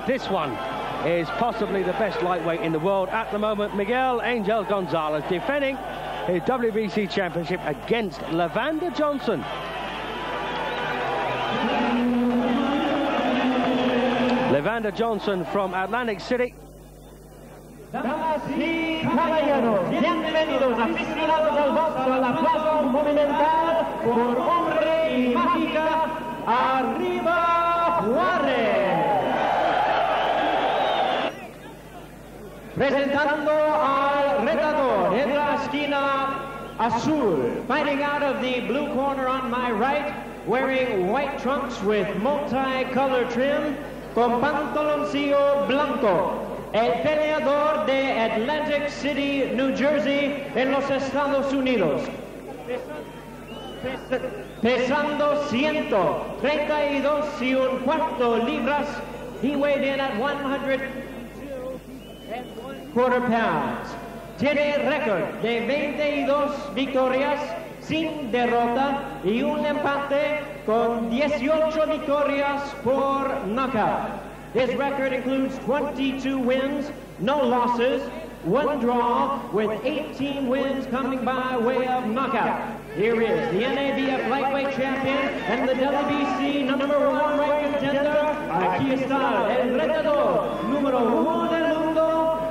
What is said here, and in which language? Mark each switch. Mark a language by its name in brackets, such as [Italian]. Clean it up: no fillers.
[English] This one is possibly the best lightweight in the world at the moment. Miguel Angel Gonzalez defending his WBC championship against Leavander Johnson. Leavander Johnson from Atlantic City. [Spanish] Damas y caballeros, bienvenidos aficionados al boxeo a la Plaza Monumental por Hombre y Mágica, arriba Juarez. Presentando al retador en la esquina azul, [English] fighting out of the blue corner on my right, wearing white trunks with multi-color trim, [Spanish] con pantaloncillo blanco. El peleador de Atlantic City, New Jersey, en los Estados Unidos. Pesando 132 y un cuarto libras, [English] he weighed in at 102.25 pounds. [Spanish] Tiene récord de 22 victorias sin derrota y un empate con 18 victorias por knockout. [English] His record includes 22 wins, no losses, one draw, with 18 wins coming by way of knockout. Here is the NABF lightweight champion and the WBC #1 rank contender. [Spanish] Aquí está el retador número 1 del mundo.